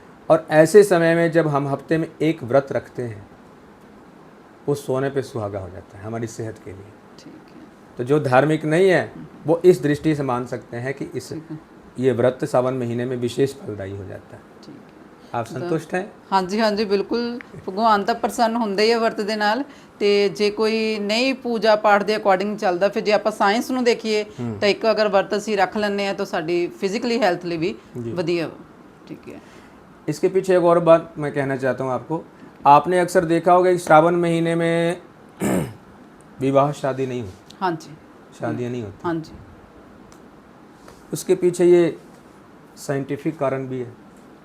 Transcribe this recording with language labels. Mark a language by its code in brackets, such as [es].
[hi] और ऐसे समय में जब हम हफ्ते में एक व्रत रखते हैं, वो सोने पे सुहागा हो जाता है हमारी सेहत के लिए। ठीक है। तो जो धार्मिक नहीं है वो इस दृष्टि से मान सकते हैं कि इस ये व्रत सावन महीने में विशेष फलदायी हो जाता है। ठीक है। आप संतुष्ट हैं? हाँ जी, हाँ जी, बिल्कुल। [pa] भगवान ਤਾਂ ਪ੍ਰਸੰਨ ਹੁੰਦੇ ਹੀ ਆ ਵਰਤ ਦੇ ਨਾਲ। ਤੇ ਜੇ ਕੋਈ ਨਹੀਂ ਪੂਜਾ ਪਾਠ ਦੇ ਅਕੋਰਡਿੰਗ ਚੱਲਦਾ, ਫਿਰ ਜੇ ਆਪਾਂ ਸਾਇੰਸ ਨੂੰ ਦੇਖੀਏ ਤਾਂ ਇੱਕ ਅਗਰ ਵਰਤ ਅਸੀਂ ਰੱਖ ਲੈਂਦੇ ਆ ਤਾਂ ਸਾਡੀ ਫਿਜ਼ੀਕਲੀ ਹੈਲਥ ਲਈ ਵੀ ਵਧੀਆ। [hi] ठीक है। इसके पीछे एक और बात मैं कहना चाहता हूँ आपको। आपने अक्सर देखा होगा कि श्रावण महीने में विवाह शादी नहीं होती। हाँ जी, शादियाँ नहीं होती। हाँ जी, उसके पीछे ये साइंटिफिक कारण भी है